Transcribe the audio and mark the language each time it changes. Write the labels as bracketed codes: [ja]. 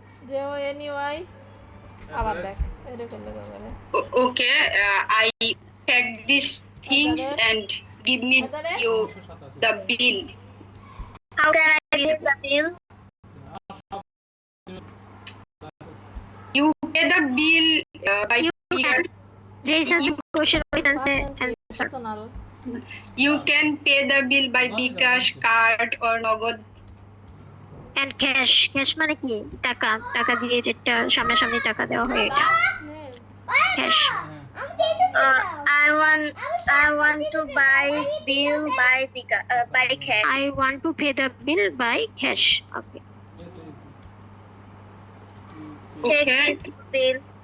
[bn] JONY আবার দেখ এটা করলে করে [en] Okay, I pack these things and give me you the bill. How can I pay the bill? You pay the bill by There is a question with answer. Personal you can pay the bill by Bikash card or Nagad. And cash. Cash [bn] মানে কি? টাকা দিয়ে যেটা সামনাসামনি টাকা দেওয়া হয় এটা। [en] Cash. I want to buy bill by cash. I want to pay the bill by cash. Okay. Okay. bill.